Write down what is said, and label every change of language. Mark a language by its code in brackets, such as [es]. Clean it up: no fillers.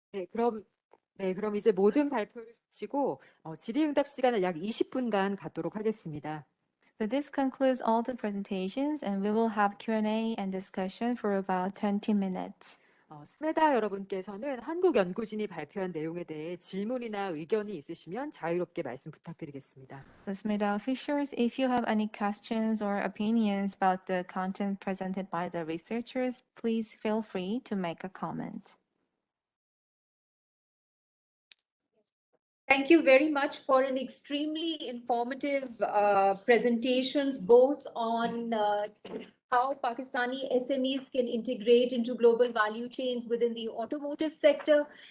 [ko] 그럼 이제 모든 발표를 마치고 질의응답 시간을 약 20분간 갖도록 하겠습니다. [en] So this concludes all the presentations, and we will have Q&A and discussion for about 20 minutes. [ko] 스메다 여러분께서는 한국 연구진이 발표한 내용에 대해 질문이나 의견이 있으시면 자유롭게 말씀 부탁드리겠습니다. [en] The SMIDA officials, if you have any questions or opinions about the content presented by the researchers, please feel free to make a comment. Thank you very much for an extremely informative presentations, both on how Pakistani SMEs can integrate into global value chains within the automotive sector,